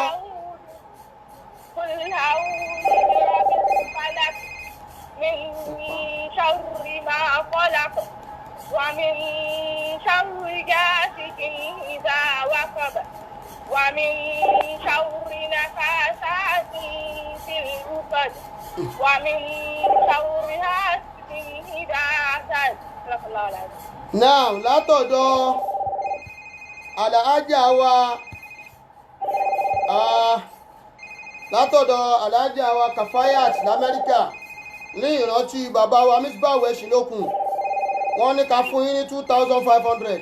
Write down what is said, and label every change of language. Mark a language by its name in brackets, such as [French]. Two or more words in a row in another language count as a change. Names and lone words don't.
[Arabic] قل أعوذ برب الفلق من شر ما خلق ومن شر غاسق إذا وقب ومن شر نفاثات في العقد ومن شر حاسد إذا حسد. صدق الله العظيم. [Yoruba] Now, látọ̀dọ̀ Alhaja wa Kafayat l'Amẹ́ríkà ní ìrántí bàbá wa Misbah Ẹ̀ṣìnlókun wọ́n ní ká fún yín ní 2,500.